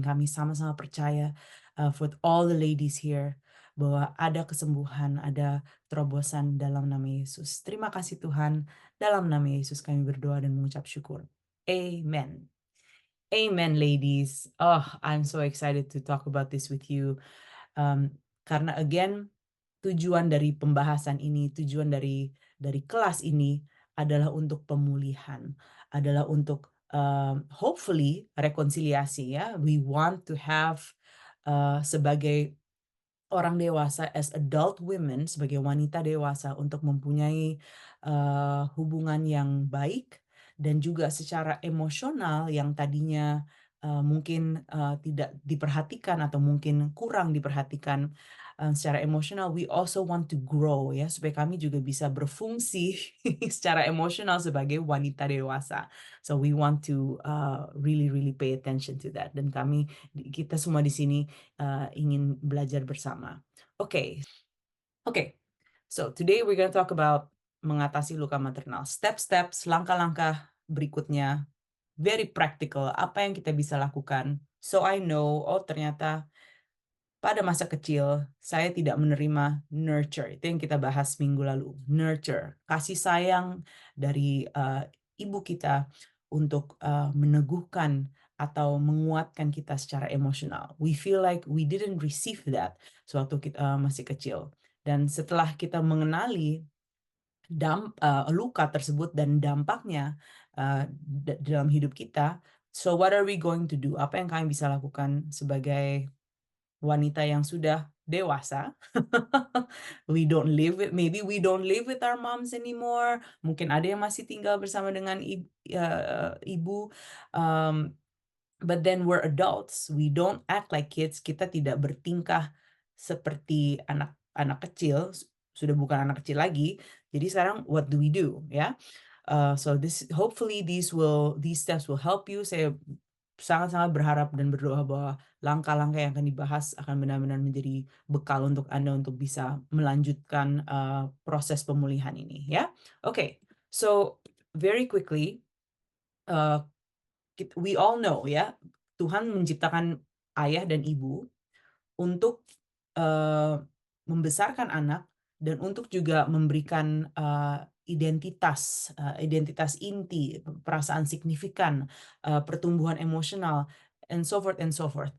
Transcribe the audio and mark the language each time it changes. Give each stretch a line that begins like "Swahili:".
Indonesian: Kami sama-sama percaya
English: for all the ladies here
Indonesian: bahwa ada kesembuhan, ada terobosan dalam nama Yesus. Terima kasih Tuhan. Dalam nama Yesus kami berdoa dan mengucap syukur.
English: Amen. Amen, ladies. Oh, I'm so excited to talk about this with you.
Indonesian: Karena again, tujuan dari pembahasan ini, tujuan dari kelas ini adalah untuk pemulihan, adalah untuk hopefully rekonsiliasi, ya.
English: We want to have
Indonesian: sebagai orang dewasa,
English: as adult women,
Indonesian: sebagai wanita dewasa, untuk mempunyai hubungan yang baik dan juga secara emosional yang tadinya mungkin tidak diperhatikan atau mungkin kurang diperhatikan secara emosional.
English: We also want to grow,
Indonesian: ya, supaya kami juga bisa berfungsi secara emosional sebagai wanita dewasa.
English: So we want to really really pay attention to that,
Indonesian: dan kita semua di sini ingin belajar bersama.
English: Oke. So today we're going to talk about
Indonesian: mengatasi luka maternal. Step-steps, langkah-langkah berikutnya,
English: very practical,
Indonesian: apa yang kita bisa lakukan.
English: So I know,
Indonesian: oh ternyata pada masa kecil saya tidak menerima nurture. Itu yang kita bahas minggu lalu. Nurture, kasih sayang dari ibu kita untuk meneguhkan atau menguatkan kita secara emosional.
English: We feel like we didn't receive that
Indonesian: sewaktu kita masih kecil. Dan setelah kita mengenali luka tersebut dan dampaknya dalam hidup kita,
English: so what are we going to do?
Indonesian: Apa yang kami bisa lakukan sebagai wanita yang sudah dewasa?
English: Maybe we don't live with our moms anymore.
Indonesian: Mungkin ada yang masih tinggal bersama dengan ibu.
English: Um, But then we're adults. We don't act like kids.
Indonesian: Kita tidak bertingkah seperti anak kecil. Sudah bukan anak kecil lagi. Jadi sekarang
English: what do we do?
Indonesian: Ya.
English: So hopefully these steps will help you.
Indonesian: Saya sangat-sangat berharap dan berdoa bahwa langkah-langkah yang akan dibahas akan benar-benar menjadi bekal untuk Anda untuk bisa melanjutkan proses pemulihan ini, ya. Oke.
English: So very quickly, we all know,
Indonesian: ya, Tuhan menciptakan ayah dan ibu untuk membesarkan anak dan untuk juga memberikan identitas inti, perasaan signifikan, pertumbuhan emosional,
English: and so forth and so forth.